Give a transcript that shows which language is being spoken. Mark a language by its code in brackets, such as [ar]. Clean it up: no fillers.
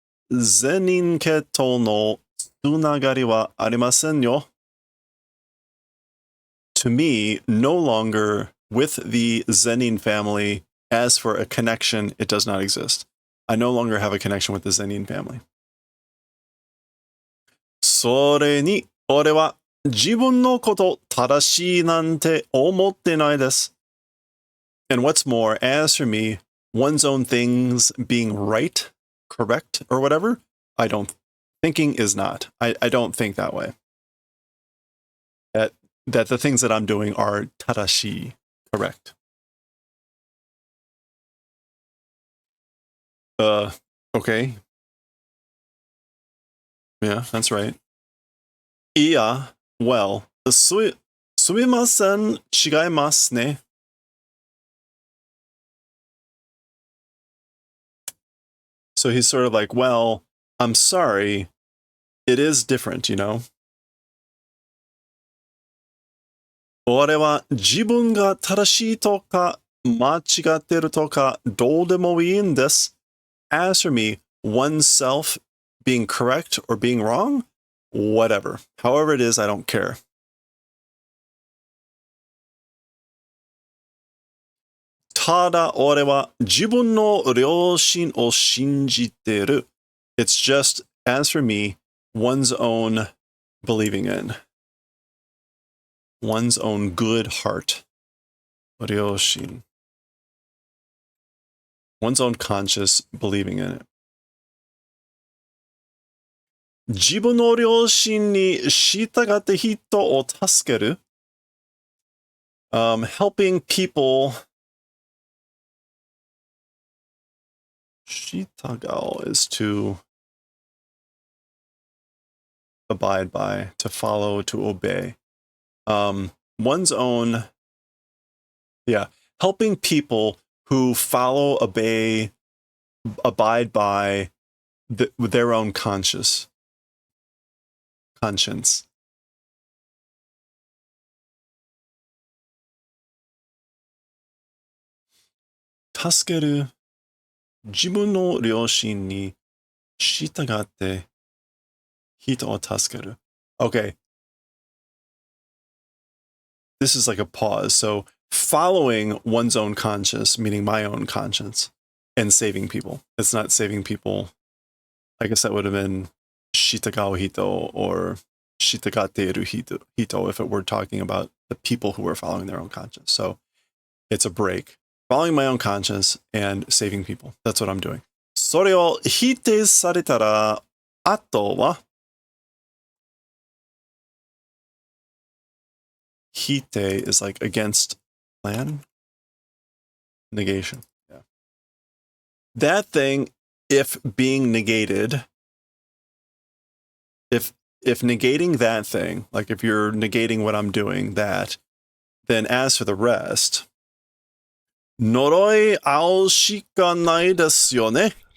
[ja] ゼニン家とのつながりはありませんよ. [en] To me, no longer with the Zenin family. As for a connection, it does not exist. I no longer have a connection with the Zenin family. [ja] それに、俺は自分のこと正しいなんて思ってないです. [en] And what's more, as for me, one's own things being right, correct, or whatever, I don't. Thinking is not. I don't think that way. That the things that I'm doing are tadashi, correct. Okay. Yeah, that's right. [ja] いや、well, すみません、違いますね. [en] So he's sort of like, well, I'm sorry. It is different, you know? 俺は自分が正しいとか間違ってるとかどうでもいいんです. As for me, oneself being correct or being wrong, whatever. However it is, I don't care. [ja] ただ俺は自分の良心を信じてる. [en] It's just, as for me, one's own believing in. One's own good heart. 良心. One's own conscious believing in it. [ja] 自分の良心に従って人を助ける. [en] Helping people. 従う is to abide by, to follow, to obey. One's own, helping people who follow, obey, abide by their own conscience. [ja] 助ける. 自分の良心に従って人を助ける. [en] Okay. This is like a pause. So following one's own conscience, meaning my own conscience, and saving people. It's not saving people. I guess that would have been [ja] shitagao hito [en] or shitagateru hito if it were talking about the people who were following their own conscience. So it's a break. Following my own conscience and saving people. That's what I'm doing. [ja] それを否定されたら、あとは否定 [en] is like against plan. Negation. Yeah. That thing, if being negated, if negating that thing, like if you're negating what I'm doing, that, then as for the rest, [ja] 呪い合うしかないですよね.